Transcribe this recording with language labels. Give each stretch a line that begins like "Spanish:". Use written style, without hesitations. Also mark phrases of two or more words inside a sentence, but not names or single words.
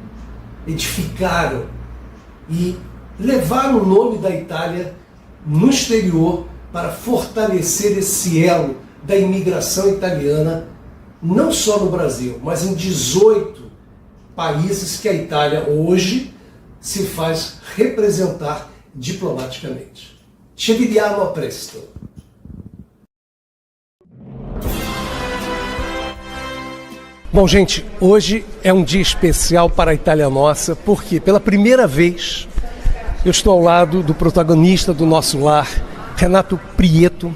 Portuguese: edificaram e levaram o nome da Itália no exterior para fortalecer esse elo da imigração italiana, não só no Brasil, mas em 18 países que a Itália hoje se faz representar diplomaticamente.
Italian: Ci vediamo a presto.
Portuguese: Bom, gente, hoje é um dia especial para a Itália Nossa, porque pela primeira vez eu estou ao lado do protagonista do Nosso Lar, Renato Prieto.